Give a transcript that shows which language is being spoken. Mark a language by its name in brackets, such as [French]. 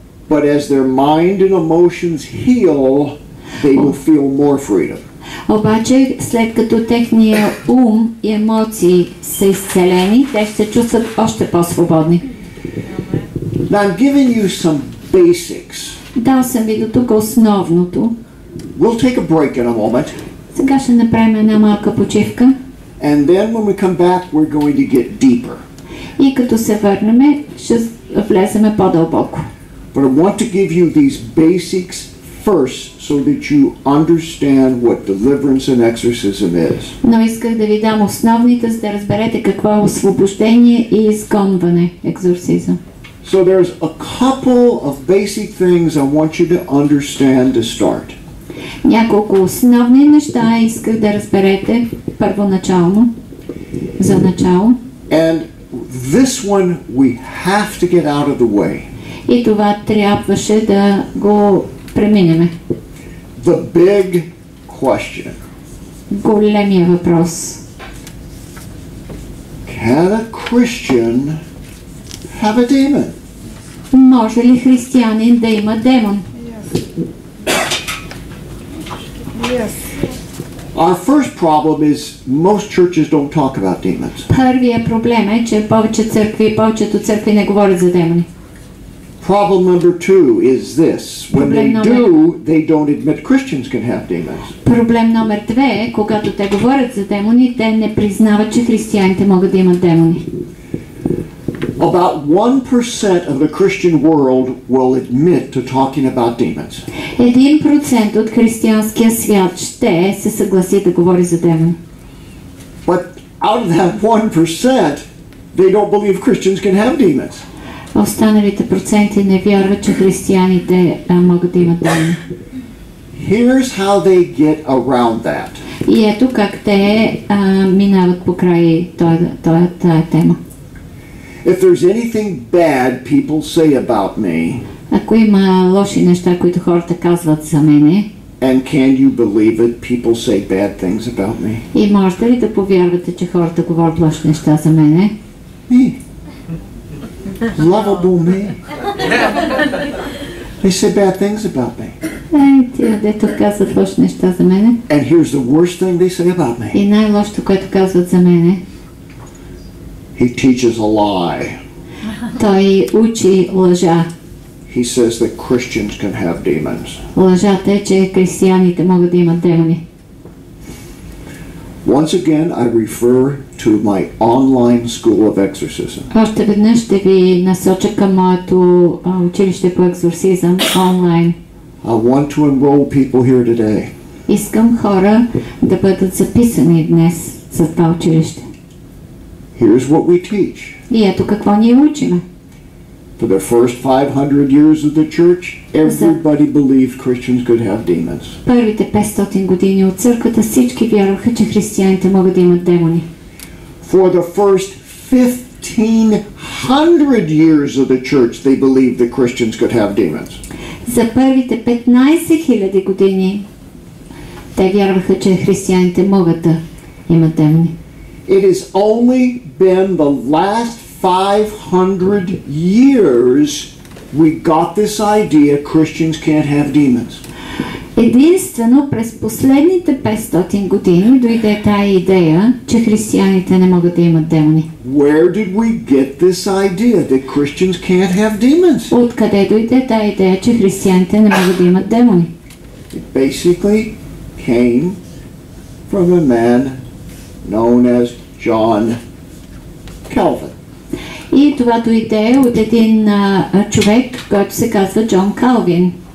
[English] But as their mind and emotions heal, they will feel more freedom. [Bulgarian] Обаче, след като техния ум и емоции са изцелени, те ще се чувстват още по-свободни. [English] Now I'm giving you some basics. [Bulgarian] Дал съм ви до тук основното. [English] We'll take a break in a moment. [Bulgarian] Сега ще направим една малка почивка. [English] And then when we come back, we're going to get deeper. [Bulgarian] И като се върнем, ще влеземе по-дълбоко. [English] But I want to give you these basics first so that you understand what deliverance and exorcism is. [Bulgarian] Но исках да ви дам основните, за да разберете какво е освобождение и изгонване, екзорцизъм. [English] So there's a couple of basic things I want you to understand to start. [Bulgarian] Няколко основни неща исках да разберете първоначално, за начало. [English] And this one we have to get out of the way. [Bulgarian] И това трябваше да го преминеме. [English] The big question. [Bulgarian] Големия въпрос. [English] Can a Christian have a demon? [Bulgarian] Може ли християнин да има демон? [English] Yes. Our first problem is most churches don't talk about demons. [Bulgarian] Първият проблем е, че повечето църкви не говорят за демони. [English] Problem number two is this. When they do, they don't admit Christians can have demons. [Bulgarian] Проблем номер 2 е, когато те говорят за демони, те не признават, че християните могат да имат демони. [English] About 1% of the Christian world will admit to talking about demons. [Bulgarian] 1% от християнския свят ще се съгласи да говори за демони. [English] But out of that 1%, they don't believe Christians can have demons. [Bulgarian] Останалите проценти не вярват, че християните могат да имат демони. [English] Here's how they get around that. [Bulgarian] И ето как те минават покрай тая тема. [English] If there's anything bad people say about me, [Bulgarian] ако има лоши неща, които хората казват за мене, [English] and can you believe it, people say bad things about me. [Bulgarian] И можете ли да повярвате, че хората говорят лоши неща за мене? [English] Me. Lovable me. They say bad things about me. [Bulgarian] Тия, дето казват лоши неща за мене. [English] And here's the worst thing they say about me. [Bulgarian] И най-лошото, което казват за мене. [English] He teaches a lie. [Bulgarian] Той учи лъжа. [English] He says that Christians can have demons. [Bulgarian] Лъжата е, че християните могат да имат демони. [English] Once again, I refer to my online school of exorcism. [Bulgarian] Още веднъж ще ви насоча към моето училище по екзорсизъм онлайн. [English] I want to enroll people here today. [Bulgarian] Искам хора да бъдат записани днес за това училище. [English] Here's what we teach. [Bulgarian] И ето какво ние учиме. [English] For the first 500 years of the church, everybody believed Christians could have demons. [Bulgarian] Първите 500 години от църквата всички вярваха, че християните могат да имат демони. [English] For the first 1500 years of the church, they believed that Christians could have demons. [Bulgarian] За първите 15 000 години те вярваха, че християните могат да имат демони. [English] It has only been the last 500 years we got this idea Christians can't have demons. [Bulgarian] Единствено през последните 500 години дойде тая идея, че християните не могат да имат демони. [English] Where did we get this idea that Christians can't have demons? [Bulgarian] Откъде дойде тая идея, че християните не могат да имат демони? [English] It basically came from a man known as John Calvin. [Bulgarian] И това дойде от един човек, който се казва Джон Калвин.